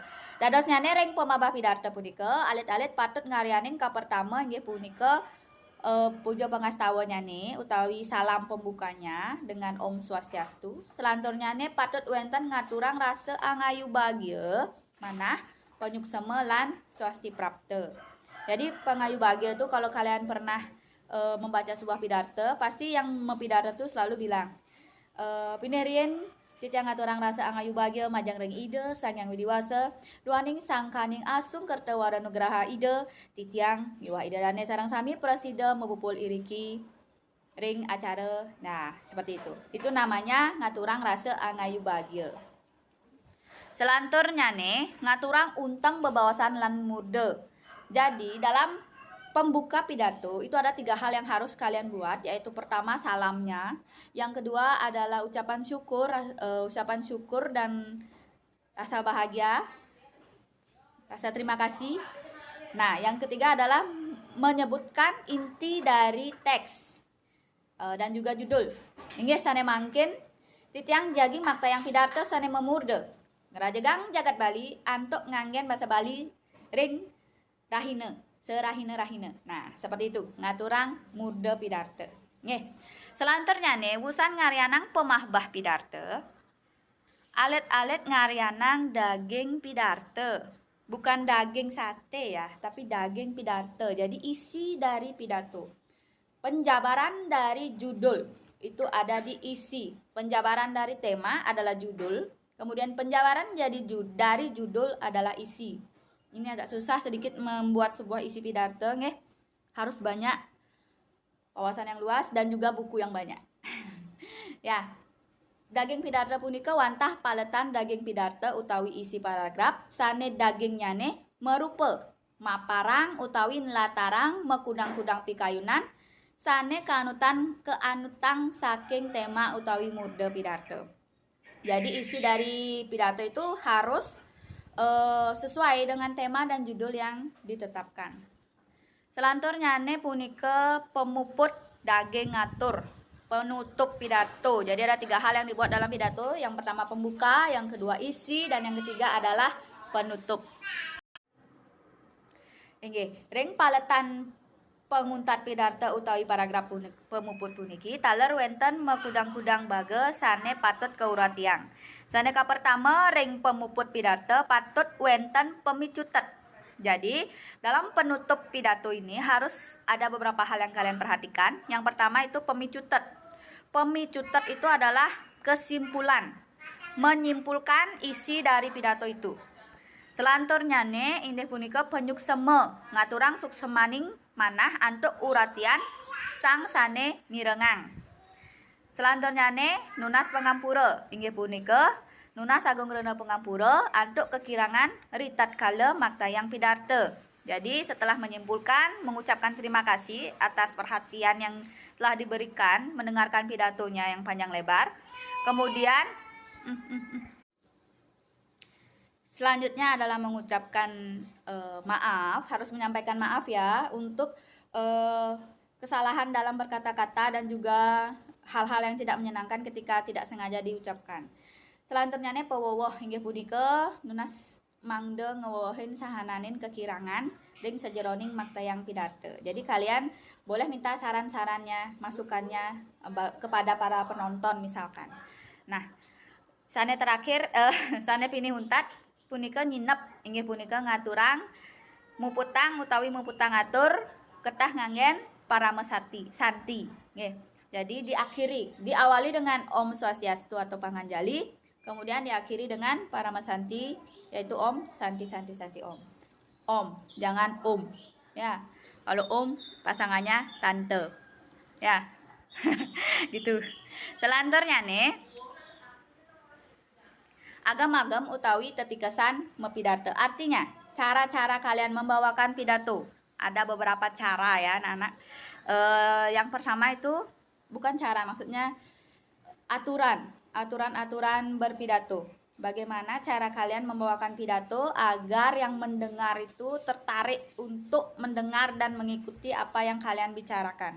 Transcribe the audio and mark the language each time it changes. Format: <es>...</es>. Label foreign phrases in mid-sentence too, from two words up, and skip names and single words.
<ban>Dados nyane ring pemabah pidarte punika alit-alit patut ngarianing ka pertama inggih punika puja pangastawa nyane utawi</ban> <id>salam pembukanya dengan</id> <ban>Om Swastiastu. Selanturnya nih patut wenten ngaturang rasa angayu bahagia manah penyuksema lan swasti prapta.</ban> <id>Jadi pengayu bahagia itu kalau kalian pernah membaca sebuah pidarte, pasti yang mempidarte itu selalu bilang</id> <ban>pinirien titiang ngaturang rasa angayu bahagia majang ring ide Sang Hyang Widiwasa duaning sangkaning asung kertawara nugraha ide titiang miwah ide dane sarang sami presida mebupul iriki ring acara.</ban> <id>Nah, seperti itu. Itu namanya</id> <ban>ngaturang rasa angayu bahagia. Selanturnya nih ngaturang unteng bebawasan lan murde.</ban> <id>Jadi dalam pembuka pidato itu ada 3 hal yang harus kalian buat, yaitu pertama salamnya, yang kedua adalah ucapan syukur dan rasa bahagia, rasa terima kasih. Nah, yang ketiga adalah menyebutkan inti dari teks dan juga judul.</id> <ban>Inggih sane mangkin titiang jaging makta yang pidato sane memurde ngerajegang jagat Bali antuk nganggen bahasa Bali ring rahina serahina-rahina.</ban> <id>Nah, seperti itu</id> <ban>ngaturang muda pidarte. Nggih. Selanjutnya nih, wusan ngaryanang pemahbah pidarte. Alet-alet ngaryanang daging pidarte.</ban> <id>Bukan daging sate ya, tapi daging pidarte. Jadi isi dari pidato. Penjabaran dari judul itu ada di isi. Penjabaran dari tema adalah judul. Kemudian penjabaran dari judul adalah isi. Ini agak susah sedikit membuat sebuah isi pidato, nggih. Harus banyak wawasan yang luas dan juga buku yang banyak. Ya.</id> <ban>Daging pidarta punika wantah paletan daging pidarta utawi</ban> <id>isi paragraf</id> <ban>sane dagingnya nih merupa maparang utawi latarang mekudang-kudang pikayunan sane keanutang saking tema utawi muda pidarta.</ban> <id>Jadi isi dari pidato itu harus sesuai dengan tema dan judul yang ditetapkan.</id> <ban>Selanjutnya nih punika pemuput daging ngatur.</ban> <id>Penutup pidato. Jadi ada 3 hal yang dibuat dalam pidato. Yang pertama pembuka, yang kedua isi, dan yang ketiga adalah penutup. Oke,</id> <ban>ring paletan penguntat pidato utawi paragraf pemuput puniki taler wenten mekudang-kudang bage sane patut keuratiang. Sane ka pertama ring pemuput pidato patut wenten pemicutet.</ban> <id>Jadi dalam penutup pidato ini harus ada beberapa hal yang kalian perhatikan. Yang pertama itu pemicutet. Pemicutet itu adalah kesimpulan, menyimpulkan isi dari pidato itu.</id> <ban>Selanjutnya nih indih punika penyukseme ngaturang suksemaning manah antuk uratian sang sane mirengang. Selanjutnya nih nunas pengampura inggih punika nunas agung rena pengampura antuk kekirangan ritat kala maktayang pidarte.</ban> <id>Jadi setelah menyimpulkan mengucapkan terima kasih atas perhatian yang telah diberikan mendengarkan pidatonya yang panjang lebar. Kemudian selanjutnya adalah mengucapkan maaf, harus menyampaikan maaf ya untuk kesalahan dalam berkata-kata dan juga hal-hal yang tidak menyenangkan ketika tidak sengaja diucapkan.</id> <ban>Selanjutnya nih pewowoh inggih punika nunas mangde ngewohin sahananin kekirangan ding sejeroning maktayang pidato.</ban> <id>Jadi kalian boleh minta saran-sarannya, masukannya kepada para penonton misalkan. Nah,</id> <ban>sane terakhir sane pini huntat punika nyinep inggih punika ngaturang muputang utawi muputang atur ketah nganggen para mesati santi nggih.</ban> <id>Jadi diawali dengan Om Swastiastu atau Panganjali, kemudian diakhiri dengan para mesanti yaitu Om Santi Santi Santi Om. Om, jangan ya. Kalau pasangannya tante. Ya. Gitu. Selanjutnya nih</id> <ban>agam-agam utawi tetikesan mepidato.</ban> <id>Artinya, cara-cara kalian membawakan pidato. Ada beberapa cara ya, anak-anak. Yang pertama itu bukan cara, maksudnya aturan berpidato. Bagaimana cara kalian membawakan pidato agar yang mendengar itu tertarik untuk mendengar dan mengikuti apa yang kalian bicarakan.</id>